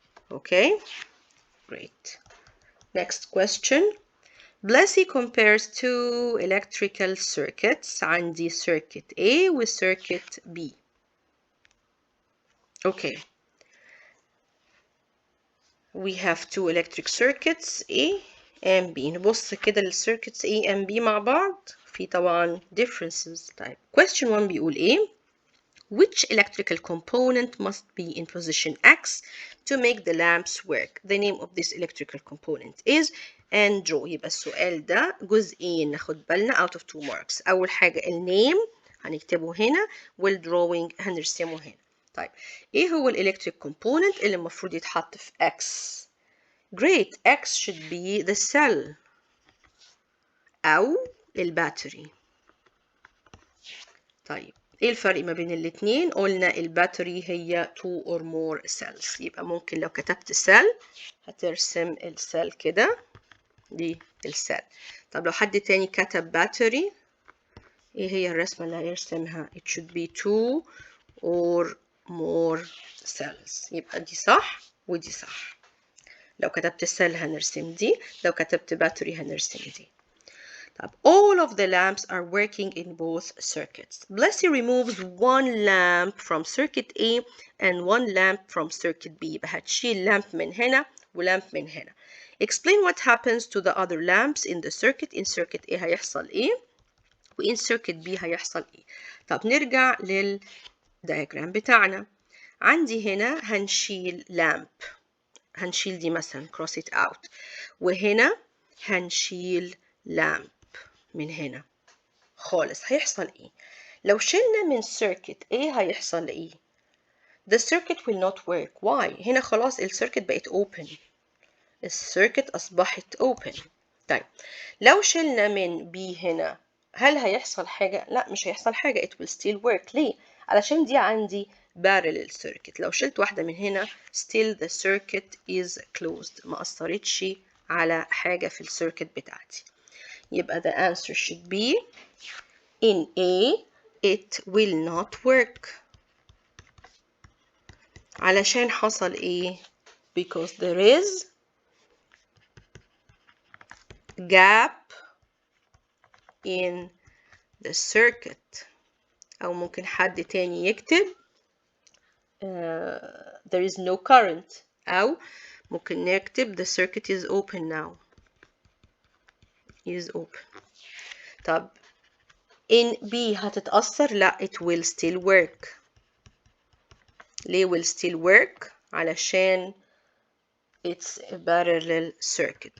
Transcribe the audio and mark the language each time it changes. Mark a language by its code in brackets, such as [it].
[en] Okay, great. Next question. Blessy compares two electrical circuits. [ar] عندي circuit A و circuit B. [en] Okay. We have two electric circuits A and B. [ar] نبص كده لل [en] circuits A and B [ar] مع بعض. في طبعا differences. طيب. [en] Question 1 [ar] بيقول إيه؟ [en] Which electrical component must be in position X to make the lamps work? The name of this electrical component is and draw. [ar] يبقى السؤال ده جزئين ناخد بالنا [en] out of 2 marks. [ar] أول حاجة النيم هنكتبه هنا والdrawing هنرسمه هنا. طيب إيه هو [en] electric component [ar] اللي المفروض يتحط في X؟ Great. [en] X should be the cell [ar] أو الباتري. طيب ايه الفرق ما بين الاتنين؟ قلنا الباتري هي [en] 2 or more cells. [ar] يبقى ممكن لو كتبت cell هترسم السيل كده، دي السيل. طب لو حد تاني كتب باتري، ايه هي الرسمة اللي هيرسمها؟ [en] it should be 2 or more cells. [ar] يبقى دي صح ودي صح. لو كتبت cell هنرسم دي، لو كتبت باتري هنرسم دي. [en] All of the lamps are working in both circuits. Blessy removes one lamp from circuit A and one lamp from circuit B. [ar] يبقى هتشيل lamp من هنا ولامب من هنا. [en] Explain what happens to the other lamps in the circuit. In circuit A [ar] هيحصل إيه؟ وإن circuit B هيحصل إيه؟ طب نرجع للدياجرام بتاعنا. عندي هنا هنشيل lamp. هنشيل دي مثلا [en] cross it out. [ar] وهنا هنشيل lamp من هنا خالص. هيحصل ايه؟ لو شلنا من circuit A هيحصل ايه؟ [en] The circuit will not work. Why? [ar] هنا خلاص السيركت بقت [en] open. [ar] السيركت أصبحت open. طيب لو شلنا من B هنا هل هيحصل حاجة؟ لا مش هيحصل حاجة. [en] It will still work. [ar] ليه؟ علشان دي عندي [en] parallel circuit. [ar] لو شلت واحدة من هنا [en] still the circuit is closed. [ar] ما أثرتش على حاجة في السيركت بتاعتي. يبقى [en] the answer should be in A it will not work. [ar] علشان حصل ايه؟ [en] Because there is gap in the circuit. [ar] أو ممكن حد تاني يكتب [en] there is no current. أو ممكن نكتب the circuit is open now. is open. [ar] طب [en] in B [ar] هتتأثر؟ لا [en] it will still work. [ar] ليه [en] will still work؟ [ar] علشان [en] it's a parallel circuit.